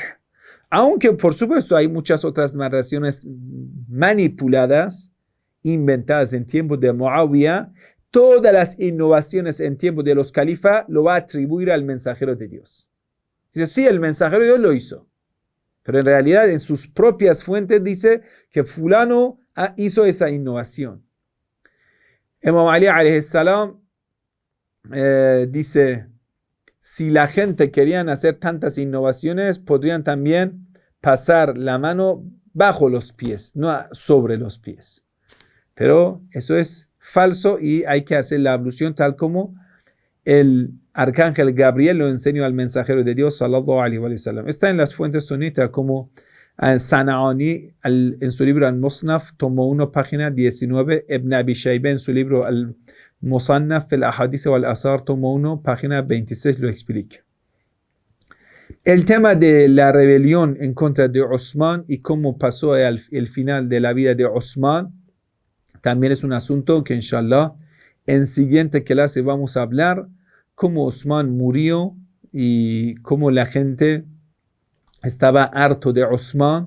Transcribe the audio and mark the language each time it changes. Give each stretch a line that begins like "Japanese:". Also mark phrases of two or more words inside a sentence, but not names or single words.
Spanish: Aunque, por supuesto, hay muchas otras narraciones manipuladas, inventadas en tiempo de Muawiyah. Todas las innovaciones en tiempo de los califas lo va a atribuir al mensajero de Dios. Dice, sí, el mensajero de Dios lo hizo. Pero en realidad, en sus propias fuentes dice que fulano hizo esa innovación. Imam Ali
Arabic: عليه السلام
Spanish: dice, si la gente querían hacer tantas innovaciones, podrían también pasar la mano bajo los pies, no sobre los pies. Pero eso es falso y hay que hacer la ablución tal como el arcángel Gabriel lo enseñó al mensajero de Dios,
Arabic: صلى الله عليه وسلم.
Spanish: Está en las fuentes sunitas como Sana'ani en su libro Al-Musnaf, tomo 1, página 19, Ibn Abi Shaybe en su libro Al-Musannaf, el Ahadith wal Asar, tomo 1, página 26, lo explica. El tema de la rebelión en contra de Osman y cómo pasó el final de la vida de Osman también es un asunto que inshallah en siguiente clase vamos a hablar, cómo Osman murió y cómo la gente estaba harto de Osman.